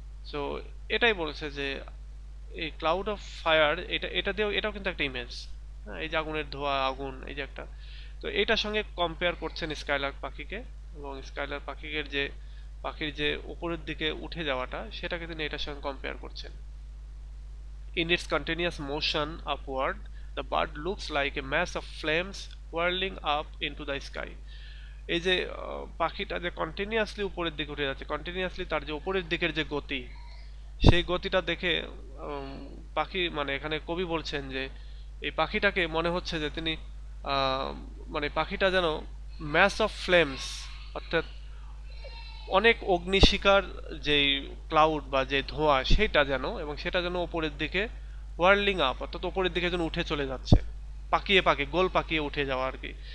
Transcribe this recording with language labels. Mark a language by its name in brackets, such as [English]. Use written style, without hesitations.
[Bangla] So এটাই বলছে যে এই [English] cloud of fire, [Bangla] এটা দিয়েও এটাও কিন্তু একটা ইমেজ, হ্যাঁ, এই যে আগুনের ধোঁয়া, আগুন, এই যে একটা, তো এইটার সঙ্গে কম্পেয়ার করছেন স্কাইলার্ক পাখিকে। এবং স্কাইলার্ক পাখির যে উপরের দিকে উঠে যাওয়াটা, সেটাকে তিনি এটার সঙ্গে কম্পেয়ার করছেন। [English] In its continuous motion upward, the bird looks like a mass of flames whirling up into the sky. [Bangla] এই যে পাখিটা যে কন্টিনিউয়াসলি উপরের দিকে উঠে যাচ্ছে, কন্টিনিউয়াসলি তার যে উপরের দিকের যে গতি, সেই গতিটা দেখে পাখি, মানে এখানে কবি বলছেন যে এই পাখিটাকে মনে হচ্ছে যে তিনি মানে পাখিটা যেন [English] mass of flames, [Bangla] অর্থাৎ অনেক অগ্নিশিখার যেই ক্লাউড বা যে ধোঁয়া সেটা যেন, এবং সেটা যেন উপরের দিকে ওয়ার্লিং আপ, অর্থাৎ উপরের দিকে যেন উঠে চলে যাচ্ছে, গোল পাকিয়ে উঠে যাওয়া আর কি।